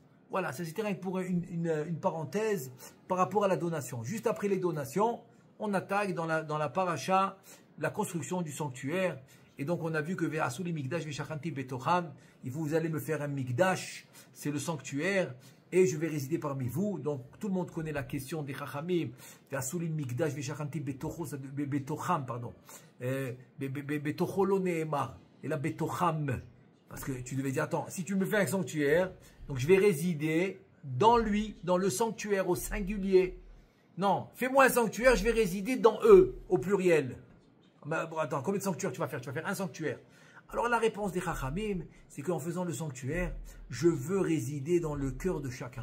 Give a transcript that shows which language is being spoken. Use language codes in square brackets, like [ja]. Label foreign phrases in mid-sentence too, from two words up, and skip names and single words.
[fr] Voilà, ça c'était rien que pour une parenthèse par rapport à la donation. Juste après les donations, on attaque dans la paracha la construction du sanctuaire. Et donc on a vu que [he] ועשו לי מקדש ושכנתי בתוכם, [fr] vous allez me faire un Mikdash, c'est le sanctuaire, et je vais résider parmi vous. Donc tout le monde connaît la question des Chachamim. [he] ועשו לי מקדש ושכנתי בתוכם, pardon. בתוכו לא נאמר. [fr] Et là Betocham. Parce que tu devais dire, attends, si tu me fais un sanctuaire, donc je vais résider dans lui, dans le sanctuaire au singulier. Non, fais-moi un sanctuaire, je vais résider dans eux, au pluriel. Ben, bon, attends, combien de sanctuaires tu vas faire? Tu vas faire un sanctuaire. Alors la réponse des Chachamim, c'est qu'en faisant le sanctuaire, je veux résider dans le cœur de chacun.